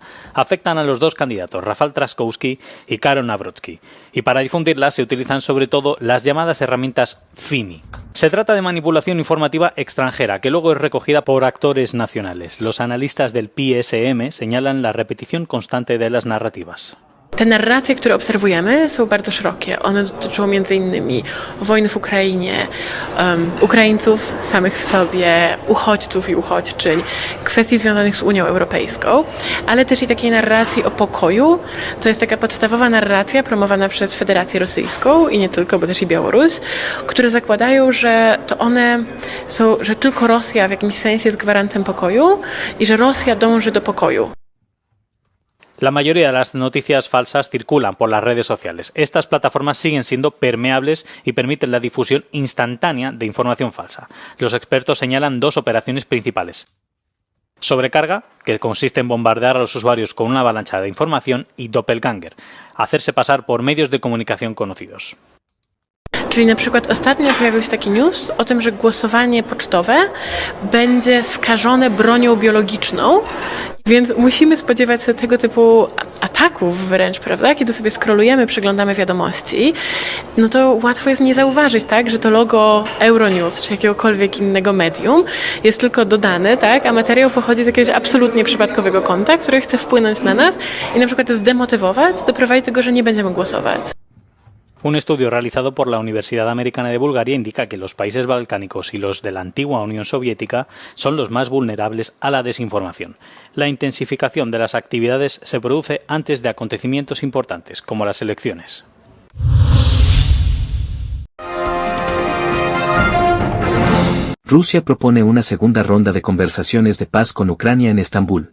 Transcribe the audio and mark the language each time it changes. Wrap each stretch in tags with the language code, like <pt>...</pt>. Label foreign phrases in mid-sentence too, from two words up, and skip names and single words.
<es>Afectan a los 2 candidatos, Rafał Trzaskowski y Karol Nawrocki, y para difundirlas se utilizan sobre todo las llamadas herramientas FIMI. Se trata de manipulación informativa extranjera, que luego es recogida por actores nacionales. Los analistas del PSM señalan la repetición constante de las narrativas.</es> <pl>Te narracje, które obserwujemy, są bardzo szerokie. One dotyczą m.in. wojny w Ukrainie, Ukraińców samych w sobie, uchodźców i uchodźczyń, kwestii związanych z Unią Europejską, ale też i takiej narracji o pokoju. To jest taka podstawowa narracja promowana przez Federację Rosyjską i nie tylko, bo też i Białoruś, które zakładają, że to one są, że tylko Rosja w jakimś sensie jest gwarantem pokoju i że Rosja dąży do pokoju.</pl> <es>La mayoría de las noticias falsas circulan por las redes sociales. Estas plataformas siguen siendo permeables y permiten la difusión instantánea de información falsa. Los expertos señalan 2 operaciones principales. Sobrecarga, que consiste en bombardear a los usuarios con una avalancha de información, y doppelganger, hacerse pasar por medios de comunicación conocidos.</es> <pl>Czyli na przykład ostatnio pojawił się taki news o tym, że głosowanie pocztowe będzie skażone bronią biologiczną, więc musimy spodziewać się tego typu ataków wręcz, prawda? Kiedy sobie scrollujemy, przeglądamy wiadomości, no to łatwo jest nie zauważyć, tak, że to logo Euronews czy jakiegokolwiek innego medium jest tylko dodane, tak, a materiał pochodzi z jakiegoś absolutnie przypadkowego konta, który chce wpłynąć na nas i na przykład zdemotywować, doprowadzić do tego, że nie będziemy głosować.</pl> <es>Un estudio realizado por la Universidad Americana de Bulgaria indica que los países balcánicos y los de la antigua Unión Soviética son los más vulnerables a la desinformación. La intensificación de las actividades se produce antes de acontecimientos importantes, como las elecciones. Rusia propone una segunda ronda de conversaciones de paz con Ucrania en Estambul.</es>